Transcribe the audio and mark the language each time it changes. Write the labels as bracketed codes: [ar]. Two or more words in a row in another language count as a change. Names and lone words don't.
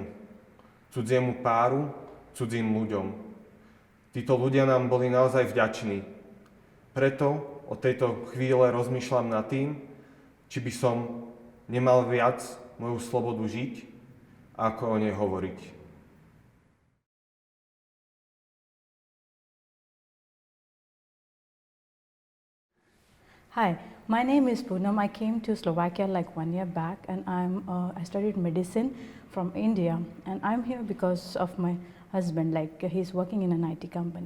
[sk] Cudziemu páru, cudzím ľuďom. Títo ľudia nám boli naozaj vďační. Preto od tejto chvíle rozmýšľam nad tým, či by som nemal viac moju slobodu žiť, ako o nej hovoriť. [en] Hi, my name is Poonam. I came to Slovakia like 1 year back and I studied medicine from India and I'm here because of my husband, like he's working in an IT company.